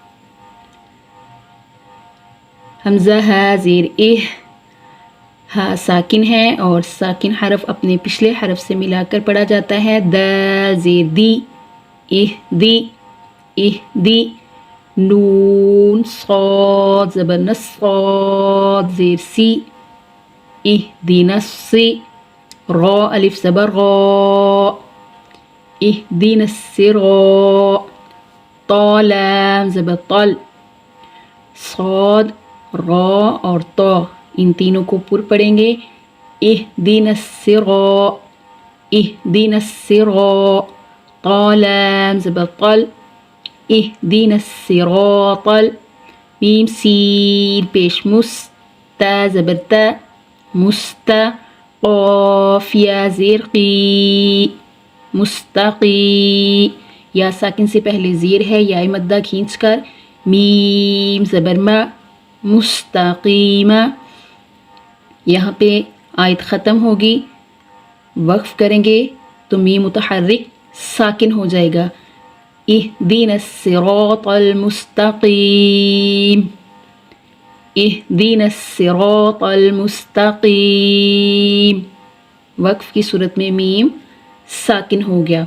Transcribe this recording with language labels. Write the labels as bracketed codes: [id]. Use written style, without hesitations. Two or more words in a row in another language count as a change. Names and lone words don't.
[ur] حمزہ ہا زیر اہ، ہا ساکن ہے اور ساکن حرف اپنے پچھلے حرف سے ملا کر پڑھا جاتا ہے۔ دال زیر دی، اہ دی، اہ دی، نون صاد زبر نس، صاد زیر سی، اہ دی نسی، را الف زبر را، اہ دی نسرا، طالام زبر طل، صاد را اور طا ان تینوں کو پر پڑھیں گے، [ar] اہدنا الصراط، اہدنا الصراط، [ur] طالام زبر طل، [ar] اہدنا الصراط، [ur] میم سین پیش مس، تا زبر تا، مستا، قاف یا زیر قی، مستقی، یا ساکن سے پہلے زیر ہے، یا مدہ کھینچ کر، میم زبر ما، مستقیمہ۔ یہاں پہ آیت ختم ہوگی، وقف کریں گے تو میم متحرک ساکن ہو جائے گا، [ar] اہدنا الصراط المستقیم، اہدنا الصراط المستقیم، [ur] وقف کی صورت میں میم ساکن ہو گیا۔